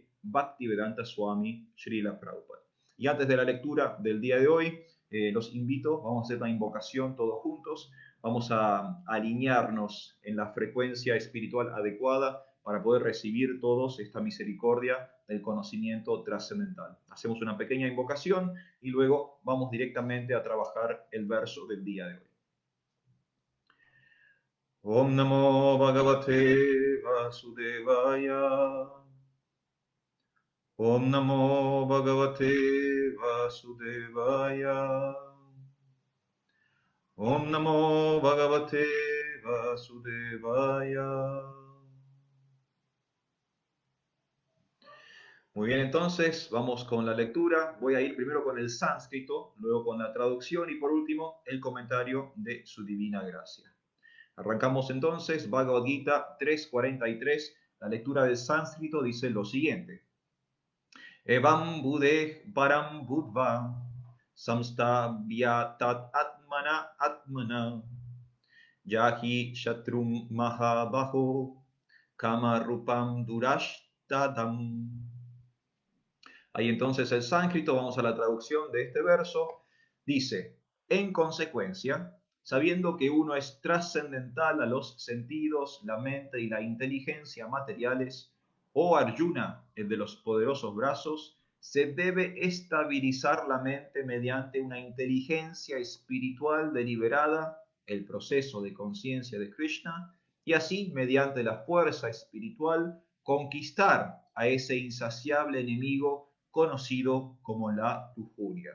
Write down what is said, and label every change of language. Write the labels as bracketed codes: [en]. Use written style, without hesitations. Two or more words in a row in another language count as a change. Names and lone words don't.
[es] Bhaktivedanta Swami Srila Prabhupada. Y antes de la lectura del día de hoy, los invito, vamos a hacer una invocación todos juntos, vamos a alinearnos en la frecuencia espiritual adecuada para poder recibir todos esta misericordia del conocimiento trascendental. Hacemos una pequeña invocación y luego vamos directamente a trabajar el verso del día de hoy. [sa] Om Namo Bhagavate Vasudevaya. Om Namo Bhagavate Vasudevaya. Om Namo Bhagavate Vasudevaya. [es] Muy bien, entonces vamos con la lectura. Voy a ir primero con el sánscrito, luego con la traducción y por último el comentario de su divina gracia. Arrancamos entonces, Bhagavad Gita 3.43. La lectura del sánscrito dice lo siguiente. [sa] Evam bude param budva samstabhya tat atmana yahi shatrum mahabaho kama rupam durashtadam. [es] Ahí entonces el sánscrito, vamos a la traducción de este verso, dice, en consecuencia, sabiendo que uno es trascendental a los sentidos, la mente y la inteligencia materiales, oh Arjuna, el de los poderosos brazos, se debe estabilizar la mente mediante una inteligencia espiritual deliberada, el proceso de conciencia de Krishna, y así, mediante la fuerza espiritual, conquistar a ese insaciable enemigo conocido como la lujuria.